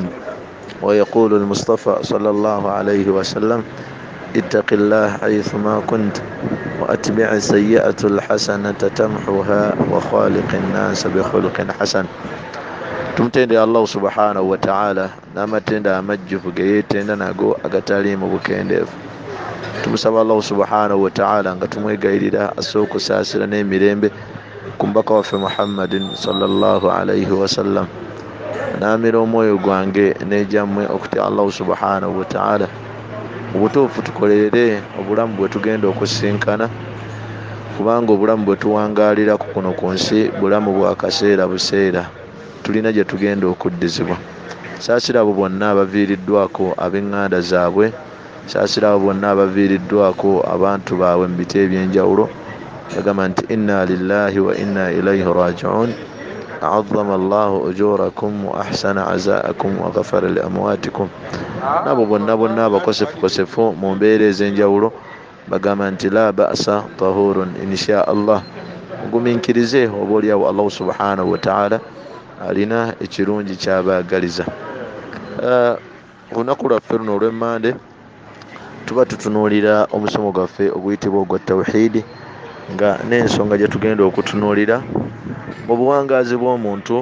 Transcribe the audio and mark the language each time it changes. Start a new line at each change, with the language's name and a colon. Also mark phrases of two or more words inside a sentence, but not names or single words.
Arabic: ويقول المصطفى صلى الله عليه وسلم: اتق الله حيثما كنت وأتبع السيئة الحسنة تمحها وخالق الناس بخلق حسن.
Ganda: tumtende Allah
Arabic: سبحانه وتعالى
Ganda: n'amatenda amajjufu ge yeetenda nago agataliimu bukendeevu. Tumusaba Allah
Arabic: سبحانه وتعالى
Ganda: nga tumwegayirira asobola okusaasira n'emirembe ku mbaka waffe Muhammadin
Arabic: صلى الله عليه وسلم.
Ganda: Naamira omwoyo gwange n'ejammwe okutya Allah
Arabic: سبحانه وتعالى
Ganda: obutuufu tukolerere obulamu bwe tugenda okusinkana, kubanga obulamu bwe tuwangaalira ku kuno ku nsi bulamu bwa kaseera buseera, tulina gye tugenda okuddizibwa. Saasira abo bonna abaviiriddwako ab'eŋŋanda zaabwe, saasira abo bonna abaviiriddwako abantu baabwe mu biti eby'enjawulo. Yagamba nti
Arabic: إنا لله وإنا إليه راجعون. أعظم الله أجوركم وأحسن عزاءكم وغفر لأمواتكم.
Ganda: nabo bonna abakosefu mu mbeera ez'enjawulo bagamba nti
Arabic: لا بأس طهور إن شاء الله.
Ganda: Mugumiikirize oba oliawo Allah
Arabic: سبحانه وتعالى
Ganda: alina ekirungi kyabaagaliza. Olunaku lwaffe luno olw'emmande tuba tutunuulira omusomo gwaffe oguyitibwa ogwa tawhidi, nga n'ensonga gye tugenda okutunuulira mu buwangaazi bw'omuntu.